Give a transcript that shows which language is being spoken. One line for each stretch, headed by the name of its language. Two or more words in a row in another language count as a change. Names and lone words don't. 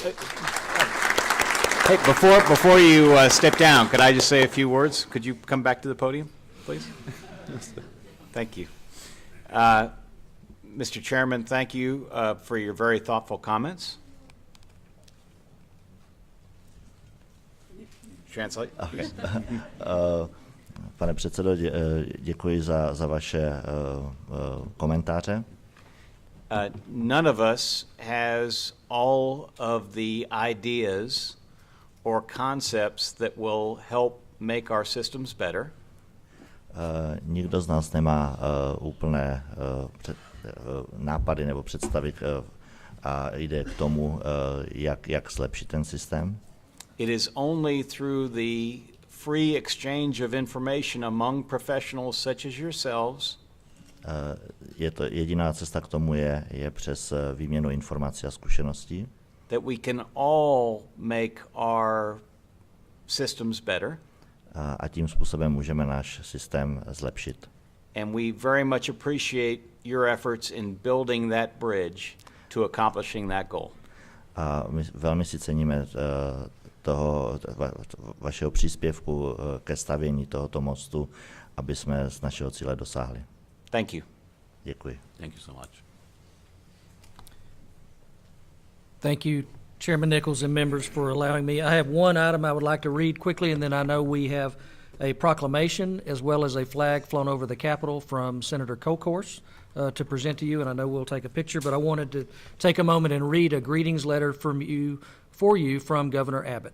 English: Hey, before you step down, could I just say a few words? Could you come back to the podium, please? Thank you. Mr. Chairman, thank you for your very thoughtful comments. Translate. Okay.
Czech: Pane předsedo, děkuji za vaše komentáře.
English: None of us has all of the ideas or concepts that will help make our systems better.
Czech: Nikdo z nás nemá úplné nápady nebo představy a jde k tomu, jak zlepšit ten systém.
English: It is only through the free exchange of information among professionals such as yourselves
Czech: Je to jediná cesta k tomu je přes výměnu informací a zkušeností.
English: That we can all make our systems better.
Czech: A tím způsobem můžeme náš systém zlepšit.
English: And we very much appreciate your efforts in building that bridge to accomplishing that goal.
Czech: A my velmi si ceníme vašeho příspěvku ke stavění tohoto mostu, aby jsme z našeho cíle dosáhli.
English: Thank you.
Czech: Děkuji.
English: Thank you so much. Thank you, Chairman Nichols and members, for allowing me. I have one item I would like to read quickly, and then I know we have a proclamation as well as a flag flown over the Capitol from Senator Kolkhorst to present to you, and I know we'll take a picture, but I wanted to take a moment and read a greetings letter for you from Governor Abbott.